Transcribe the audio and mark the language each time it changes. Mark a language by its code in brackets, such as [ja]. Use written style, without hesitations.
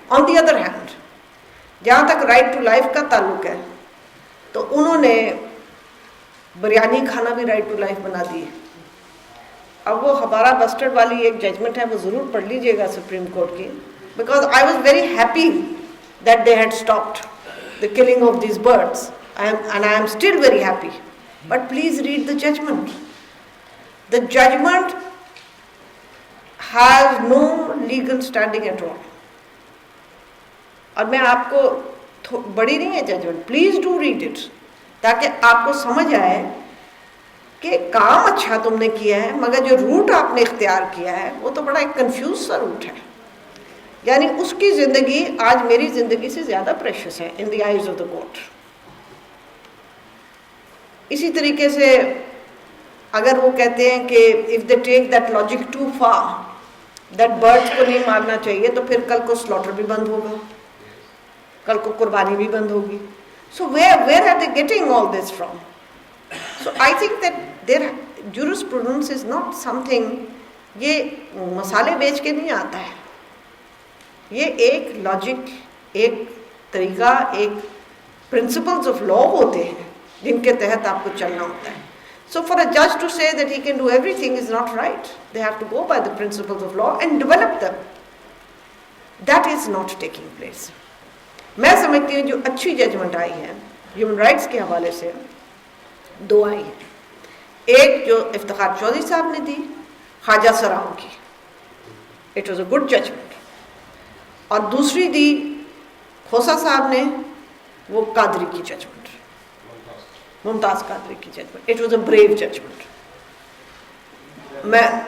[en] on the other hand [ur] جہاں تک right to life کا تعلق ہے تو انہوں نے بریانی کھانا بھی رائٹ ٹو لائف بنا دی ہے. اب وہ ہمارا بسٹرڈ والی ایک ججمنٹ ہے، وہ ضرور پڑھ لیجئے گا سپریم کورٹ کی، [en] Because I was very happy that they had stopped the killing of these birds, and I am still very happy. But please read the judgment. The judgment has no legal standing at all. [ur] اور میں آپ کو بڑی نہیں ہے judgment, [en] please do read it [ur] تاکہ آپ کو سمجھ آئے کہ کام اچھا تم نے کیا ہے مگر جو روٹ آپ نے اختیار کیا ہے وہ تو بڑا ایک کنفیوز سا روٹ ہے. یعنی اس کی زندگی آج میری زندگی سے زیادہ پریشس ہے [en] In the eyes of the court. [ur] اسی طریقے سے اگر وہ کہتے ہیں کہ [en] if they take that logic too far that birds [ur] کو نہیں مارنا چاہیے تو پھر کل کو سلاٹر بھی بند ہوگا، کل کو قربانی بھی بند ہوگی. [en] So where are they getting all this from? So I think that there jurisprudence is not something, [ur] یہ مسالے بیچ کے نہیں آتا ہے. یہ ایک لاجک، ایک طریقہ، ایک پرنسپلز آف لا ہوتے ہیں جن کے تحت آپ کو چلنا ہوتا ہے. [en] So for a judge to say that he can do everything is not right. They have to go by the principles of law and develop them. That is not taking place. [ur] میں سمجھتی ہوں جو اچھی judgment آئی ہے human rights کے حوالے سے دو آئی ہیں. ایک جو افتخار چودھری صاحب نے دی خواجہ سراؤں کی، [en] It was a good judgment. [ur] اور دوسری دی کھوسا صاحب نے، وہ قادری کی ججمنٹ، ممتاز قادری کی judgment. [en] It was a brave judgment. [ur] میں